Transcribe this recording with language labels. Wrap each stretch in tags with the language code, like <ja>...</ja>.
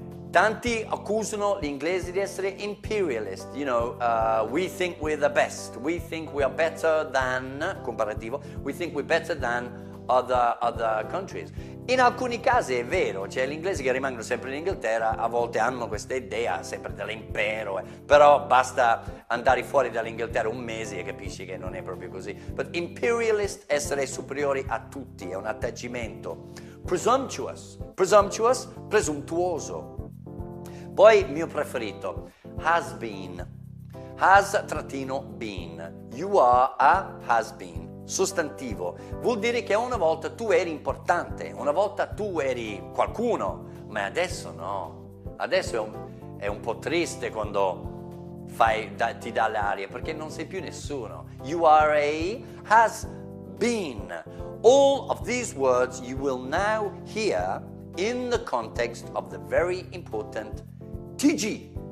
<it>Tanti accusano gli inglesi di essere</it> <en>imperialist, you know, we think we're the best, we think we are better than, comparativo, we think we're better than other countries.</en> <it>In alcuni casi è vero, cioè gli inglesi che rimangono sempre in Inghilterra a volte hanno questa idea sempre dell'impero, però basta andare fuori dall'Inghilterra un mese e capisci che non è proprio così. But imperialist, essere superiori a tutti, è un atteggiamento. Presumptuous, presuntuoso. Poi mio preferito,</it> <en>has been, has-been, you are a has been.</en> <it>Sostantivo, vuol dire che una volta tu eri importante, una volta tu eri qualcuno, ma adesso no. Adesso è un po' triste quando ti dà l'aria, perché non sei più nessuno.</it> <en>You are a has been. All of these words you will now hear in the context of the very important TG.</en>